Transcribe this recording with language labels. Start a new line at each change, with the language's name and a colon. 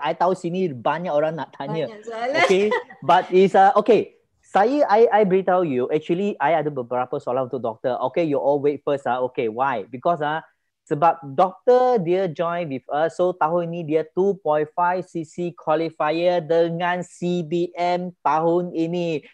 Malay: I tahu sini banyak orang nak tanya. Banyak soalan.
English: Okay, but is okay. I
Malay: beritahu
English: you.
Malay: Actually, I ada beberapa soalan untuk doktor.
English: Okay, you all wait first. Okay, why? Because
Malay: sebab doktor dia
English: join with us.
Malay: So tahun ini dia 2.5 cc qualifier dengan CBM tahun ini.